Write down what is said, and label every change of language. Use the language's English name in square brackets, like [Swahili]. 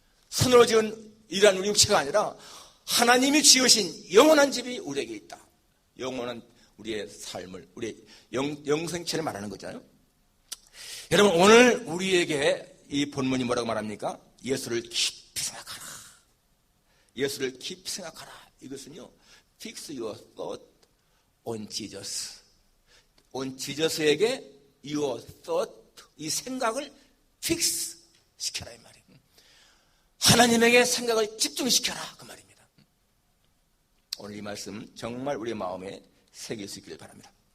[Korean] 손으로 지은 이러한 우리 육체가 아니라 하나님이 지으신 영원한 집이 우리에게 있다. 영원한 우리의 삶을, 우리의 영생체를 말하는 거잖아요. 여러분, 오늘 우리에게 이 본문이 뭐라고 말합니까? 예수를 깊이 생각하라. 예수를 깊이 생각하라. 이것은요, [English] fix your thought on Jesus. on Jesus [Korean] 에게 [English] your thought, [Korean] 이 생각을 fix 시켜라, 이 말이에요. 하나님에게 생각을 집중시켜라, 그 말입니다. 오늘 이 말씀 정말 우리의 마음에 새길 수 있기를 바랍니다.